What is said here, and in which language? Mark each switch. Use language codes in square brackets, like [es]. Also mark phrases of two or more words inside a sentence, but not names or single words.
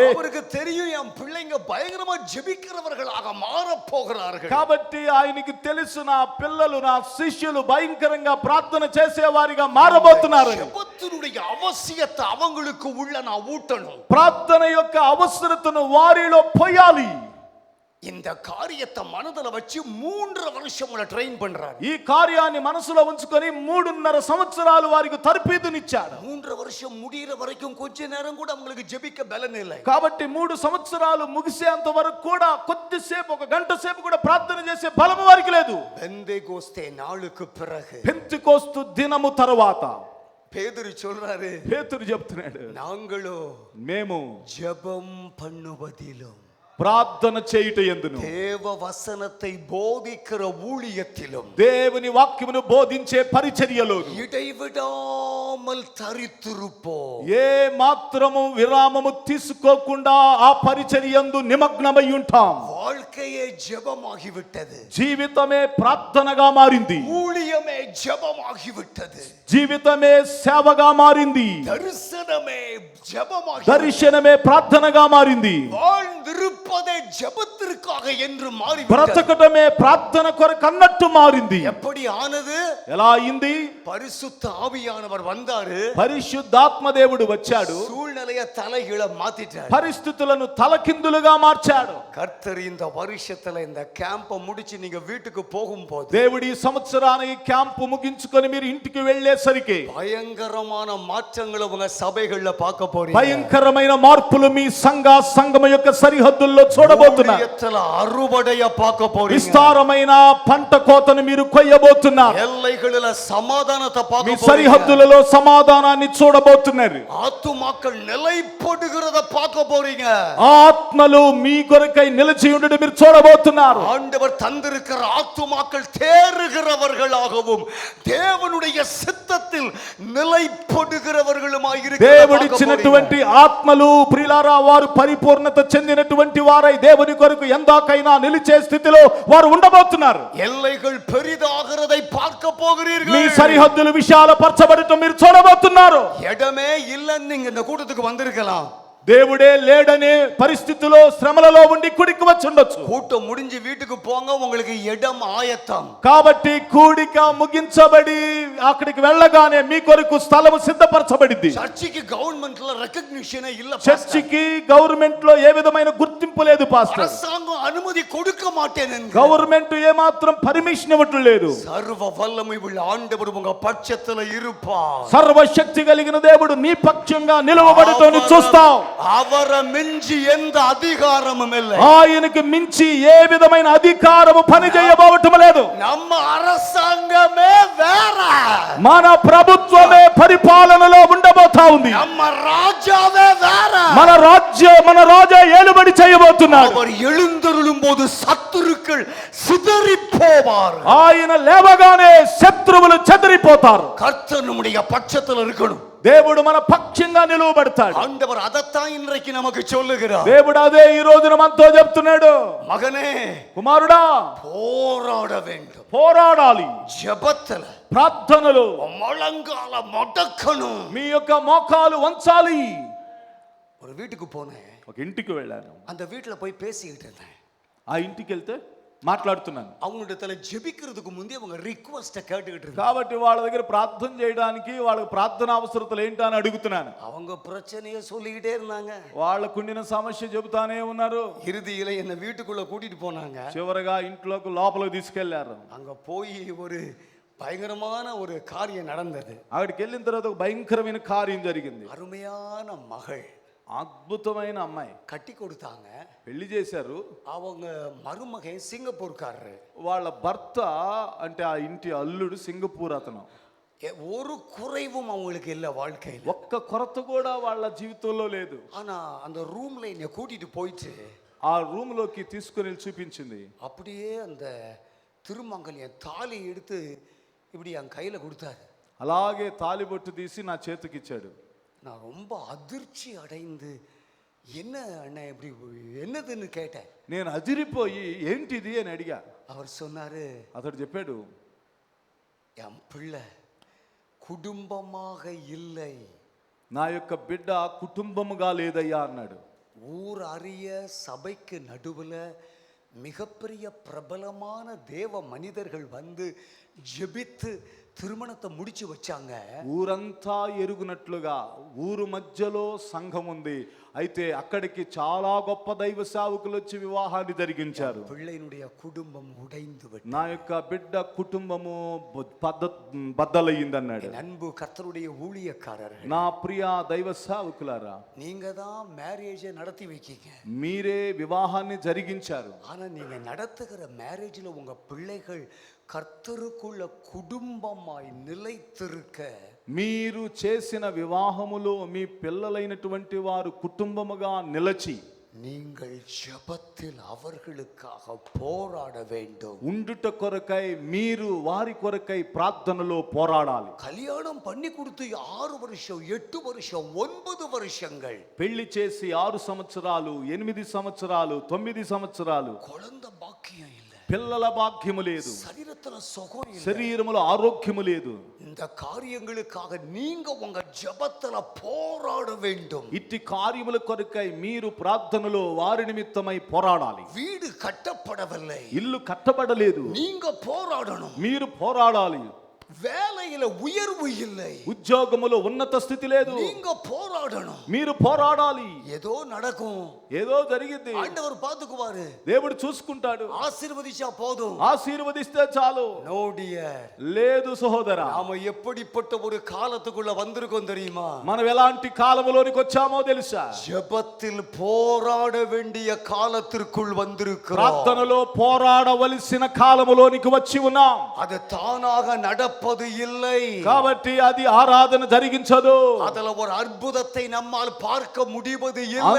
[ta] அவருக்கு தெரியும் என் பிள்ளைங்க பயங்கரமா ஜெபிக்கிறவர்களாக மாறப் போகிறார்கள். [te] కాబట్టి ఆయనకి తెలుసు నా పిల్లలు నా శిష్యులు భయంకరంగా ప్రార్థన చేసేవారిగా మారబోతున్నారు. [ta] ஜெபத்தினுடைய அவசியத்தை அவங்களுக்கு உள்ள நான் ஊட்டணும். [te] ప్రార్థన యొక్క అవసరతను వారిలో పోయాలి. [ta] இந்த காரியத்தை மனதில் வச்சு 3.5 வருஷம் ட்ரெயின் பண்றாரு. [te] ఈ కార్యాన్ని మనసులో ఉంచుకొని 3.5 సంవత్సరాలు వారికి తర్పీదునిచ్చాడు. [ta] 3.5 வருஷம் முடிகிற வரைக்கும் கொஞ்ச நேரம் கூட அவங்களுக்கு ஜெபிக்க பலன் இல்லை. [te] కాబట్టి 3 సంవత్సరాలు ముగిసేంత వరకు కూడా కొద్దిసేపు ఒక గంట సేపు కూడా ప్రార్థన చేసే బలం వారికి లేదు. [ta] பெந்தேகோஸ்தே நாளுக்கு பிறகு [te] పెంతెకోస్తు దినము తరువాత [ta] பேதுரு சொல்றாரு, [te] పేతురు చెప్తున్నాడు, [ta] நாங்களோ [te] మేము [ta] ஜெபம் பண்ணுவதிலும் [te] ప్రార్థన చేయుట యందును [ta] தேவ வசனத்தை போதிக்கிற ஊழியத்திலும் [te] దేవుని వాక్యమును బోధించే పరిచర్యలో [ta] இடைவிடாமல் தரித்திருப்போம். [te] ఏ మాత్రము విరామము తీసుకోకుండా ఆ పరిచర్యందు నిమగ్నమై ఉంటాం. [ta] வாழ்க்கையே ஜெபமாகிவிட்டது. [te] జీవితమే ప్రార్థనగా మారింది. [ta] ஊழியமே ஜெபமாகிவிட்டது. [te] జీవితమే సేవగా మారింది. [ta] தரிசனமே ஜெபமாகி [te] దర్శనమే ప్రార్థనగా మారింది. [ta] வாழ்ந்திருப்பதே ஜெபத்திற்காக என்று மாறி [te] బ్రతకటమే ప్రార్థన కొరకు అన్నట్టు మారింది. [ta] எப்படி ஆனது? [te] ఎలా అయింది? [ta] பரிசுத்த ஆவியானவர் வந்தாரு, [te] పరిశుద్ధాత్మ దేవుడు వచ్చాడు, [ta] சூழ்நிலைய தலைகீழ மாத்திட்டார். [te] పరిస్థితులను తలకిందులుగా మార్చాడు. [ta] கர்த்தர் இந்த வருஷத்துல இந்த கேம்ப முடிச்சு நீங்க வீட்டுக்கு போகும்போது [te] దేవుడి ఈ సంవత్సరానికి క్యాంపు ముగించుకొని మీరు ఇంటికి వెళ్ళేసరికి [ta] பயங்கரமான மாற்றங்களை உங்க சபைகள்ல பார்க்க போறீங்க. [te] భయంకరమైన మార్పులు మీ సంఘం యొక్క సరిహద్దుల్లో చూడబోతున్నారు. [ta] ஊழியத்துல அறுவடைய பார்க்க போறீங்க. [te] విస్తారమైన పంట కోతను మీరు కొయ్యబోతున్నారు. [ta] எல்லைகளில சமாதானத்தை [te] మీ [ta] பார்க்க போறீங்க. [te] సరిహద్దులలో సమాధానాన్ని చూడబోతున్నారు. [ta] ஆத்துமாக்கள் நிலைப்படுகிறத பார்க்க போறீங்க. [te] ఆత్మలు మీ కొరకై నిలిచి ఉండడం మీరు చూడబోతున్నారు. [ta] ஆண்டவர் தந்திருக்கிற ஆத்துமாக்கள் தேறுகிறவர்களாகவும் தேவனுடைய சித்தத்தில் நிலைப்படுகிறவர்களுமாய் இருக்கிறத [te] దేవుడిచ్చినటువంటి ఆత్మలు ప్రియులారా వారు పరిపూర్ణత చెందినటువంటి వారై దేవుని కొరకు ఎందాకైనా నిలిచే స్థితిలో వారు ఉండబోతున్నారు. [ta] எல்லைகள் பெரிதாகிறதை பார்க்க [te] మీ [ta] போகிறீர்கள். [te] సరిహద్దులు విశాలపరచబడటం మీరు చూడబోతున్నారు. [ta] இடமே இல்லைன்னு நீங்க இந்த கூட்டத்துக்கு வந்திருக்கலாம். [te] దేవుడే లేడనే పరిస్థితిలో శ్రమలలో ఉండి కుడికి వచ్చి ఉండొచ్చు. [ta] கூட்டம் முடிஞ்சு வீட்டுக்கு போங்க, உங்களுக்கு இடம் ஆயத்தம். [te] కాబట్టి కూడిక ముగించబడి అక్కడికి వెళ్ళగానే మీ కొరకు స్థలము సిద్ధపరచబడింది. [ta] சர்ச்சுக்கு கவர்மெண்ட்ல ரெகக்னிஷனே இல்ல. [te] చర్చికి గవర్నమెంట్ లో ఏ విధమైన గుర్తింపు లేదు పాస్టర్. [ta] அரசாங்கம் அனுமதி கொடுக்க மாட்டேன். [te] గవర్నమెంట్ ఏ మాత్రం పర్మిషన్ ఇవ్వట్లేదు. [ta] சர்வ வல்லமை உள்ள ஆண்டவர் உங்க பட்சத்துல இருப்பார். [te] సర్వశక్తి కలిగిన దేవుడు నీ పక్షంగా నిలవబడటం చూస్తావు. [ta] அவரை மிஞ்சி எந்த அதிகாரமும் இல்லை. [te] ఆయనకు మించి ఏ విధమైన అధికారము పని చేయబోవటం లేదు. [ta] நம்ம அரசாங்கமே வேற. [te] మన ప్రభుత్వమే పరిపాలనలో ఉండబోతా ఉంది. [ta] நம்ம ராஜாவே வேற. [te] మన రాజా ఏలుబడి చేయబోతున్నాడు. [ta] அவர் எழுந்தருளும் போது சத்துருக்கள் சிதறி போவார். [te] ఆయన లేవగానే శత్రువులు చెదిరిపోతారు. [ta] கர்த்தர் நம்முடைய பட்சத்துல இருக்கணும். [te] దేవుడు మన పక్షంగా నిలవబడతాడు. [ta] ஆண்டவர் அதைத்தான் இன்றைக்கு நமக்கு சொல்லுகிறார். [te] దేవుడు అదే ఈ రోజున మనతో చెప్తున్నాడు. [ta] மகனே, [te] కుమారుడా, [ta] போராட வேண்டும். [te] పోరాడాలి. [ta] ஜெபத்துல [te] ప్రార్థనలో [ta] முழங்கால மடக்கணும். [te] మీ యొక్క మోకాలు వంచాలి. [ta] ஒரு வீட்டுக்கு போனேன். [te] ఒక ఇంటికి వెళ్ళాను. [ta] அந்த வீட்டுல போய் பேசிக்கிட்டு இருந்தேன். [te] ఆ ఇంటికి వెళ్తే మాట్లాడుతున్నాను. [ta] அவங்கள்ட்ட ஜெபிக்கிறதுக்கு முந்தைய அவங்க ரிக்வெஸ்ட் கேட்டுக்கிட்டு இருந்தாங்க. [te] కాబట్టి వాళ్ళ దగ్గర ప్రార్థన చేయడానికి వాళ్ళకి ప్రార్థన అవసరతలు ఏంటని అడుగుతున్నాను. [ta] அவங்க பிரச்சனையை சொல்லிக்கிட்டே இருந்தாங்க. [te] వాళ్ళకుండిన సమస్య చెబుతానే ఉన్నారు. [ta] இறுதியில என்ன வீட்டுக்குள்ள கூட்டிட்டு போனாங்க. [te] చివరగా ఇంట్లోకి లోపలికి తీసుకెళ్లారు. [ta] அங்க போய் ஒரு பயங்கரமான ஒரு காரியம் நடந்தது. [te] అక్కడికి వెళ్ళిన తర్వాత ఒక భయంకరమైన కార్యం జరిగింది. [ta] அருமையான மகள், [te] అద్భుతమైన అమ్మాయి [ta] கட்டி கொடுத்தாங்க. [te] పెళ్లి చేశారు. [ta] அவங்க மருமகன் సింగపూర్కాரரு. [te] వాళ్ళ భర్త అంటే ఆ ఇంటి అల్లుడు సింగపూర్ అతను. [ta] ஒரு குறைவும் அவங்களுக்கு இல்ல வாழ்க்கையில. [te] ఒక్క కొరత కూడా వాళ్ళ జీవితంలో లేదు. [ta] ஆனா அந்த ரூம்ல என்ன கூட்டிட்டு போயிட்டு [te] ఆ రూమ్ లోకి తీసుకొని చూపించింది. [ta] அப்படியே அந்த திருமங்கல்யம் தாலி எடுத்து இப்படி என் கையில கொடுத்தாரு. [te] అలాగే తాలిబొట్టు తీసి నా చేతికి ఇచ్చాడు. [ta] நான் ரொம்ப அதிர்ச்சி அடைந்து என்ன அண்ணன் இப்படி என்னதுன்னு கேட்டேன். [te] నేను అదిరిపోయి ఏంటిది అని అడిగా. [ta] அவர் சொன்னாரு, [te] అతడు చెప్పాడు, [ta] என் பிள்ளை குடும்பமாக இல்லை, [te] నా యొక్క బిడ్డ కుటుంబముగా లేదయ్యా అన్నాడు. [ta] ஊர் அறிய சபைக்கு நடுவுல மிகப்பெரிய பிரபலமான தேவ மனிதர்கள் வந்து ஜெபித்து திருமணத்தை முடிச்சு வச்சாங்க. [te] ఊరంతా ఎరుగునట్లుగా ఊరు మధ్యలో సంఘం ఉంది. అయితే అక్కడికి చాలా గొప్ప దైవ సేవకులు వచ్చి వివాహాన్ని జరిగించారు. [ta] பிள்ளையினுடைய குடும்பம் உடைந்து விட்டது. [te] నా యొక్క బిడ్డ కుటుంబము బద్దలయ్యిందన్నాడు. [ta] என் அன்பு கர்த்தருடைய ஊழியக்காரர்கள், [te] నా ప్రియ దైవ సేవకులారా, [ta] நீங்க தான் மேரேஜை நடத்தி வைக்கீங்க. [te] మీరే వివాహాన్ని జరిగించారు. [ta] ஆனா நீங்க நடத்துகிற மேரேஜ்ல உங்க பிள்ளைகள் கர்த்தருக்குள்ள குடும்பமாய் நிலைத்திருக்க, [te] మీరు చేసిన వివాహములో మీ పిల్లలైనటువంటి వారు కుటుంబముగా నిలచి [ta] நீங்கள் ஜெபத்தில் அவர்களுக்காக போராட வேண்டும். [te] ఉండుట కొరకై మీరు వారి కొరకై ప్రార్థనలో పోరాడాలి. [ta] கல்யாணம் பண்ணி கொடுத்து 6 வருஷம் 8 வருஷம் 9 வருஷங்கள் [te] పెళ్లి చేసి 6 సంవత్సరాలు 8 సంవత్సరాలు 9 సంవత్సరాలు [ta] குழந்தை பாக்கியம் இல்ல, [te] పిల్లల భాగ్యము లేదు, [ta] சரீரத்துல சுகம் இல்ல. [te] శరీరములో ఆరోగ్యము లేదు. [ta] இந்த காரியங்களுக்காக நீங்க உங்க ஜெபத்துல போராட வேண்டும். [te] ఇట్టి కార్యముల కొరకై మీరు ప్రార్థనలో వారి నిమిత్తమై పోరాడాలి. [ta] வீடு கட்டப்படவில்லை, [te] ఇల్లు కట్టబడలేదు, [ta] நீங்க போராடணும். [te] మీరు పోరాడాలి. [ta] வேலையில உயர்வு இல்லை, [te] ఉద్యోగములో ఉన్నత స్థితి లేదు, [ta] நீங்க போராடணும். [te] మీరు పోరాడాలి. [ta] ஏதோ நடக்கும், [te] ఏదో జరిగింది, [ta] ஆண்டவர் பாத்துக்குவாரு, [te] దేవుడు చూసుకుంటాడు. [ta] ஆசீர்வதிச்சா போதும். [te] ఆశీర్వదిస్తే చాలు. [en] no dear, [te] లేదు సహోదరా, [ta] நாம எப்படிப்பட்ட ஒரு காலத்துக்குள்ள வந்திருக்கோம் தெரியுமா? [te] మనం ఎలాంటి కాలములోనికి వచ్చామో తెలుసా? [ta] ஜெபத்தில் போராட வேண்டிய காலத்திற்குள் வந்திருக்கிறோம். [te] ప్రార్థనలో పోరాడవలసిన కాలములోనికి వచ్చి ఉన్నాం. [ta] அது தானாக நடப்பது இல்லை. [te] కాబట్టి అది ఆరాధన జరిగించదు. [ta] அதுல ஒரு அற்புதத்தை நம்மால் பார்க்க முடிவது இல்லை.